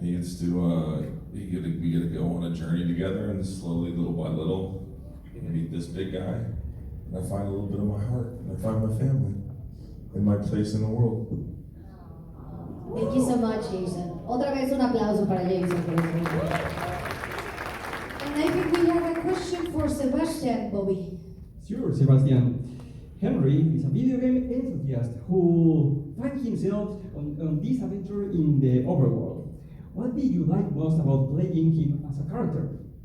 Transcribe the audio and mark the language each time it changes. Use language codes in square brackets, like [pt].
[en] He gets to we get to go on a journey together, and slowly, little by little, I meet this big guy, and I find a little bit of my heart, and I find my family, and my place in the world. Thank you so much, Jason. [es] Otra vez un aplauso para Jason por eso. [en] And I think we have a question for Sebastian, Bobby. Sure, Sebastian. Henry is a video game enthusiast who finds himself on this adventure in the overworld. What did you like most about playing him as a character?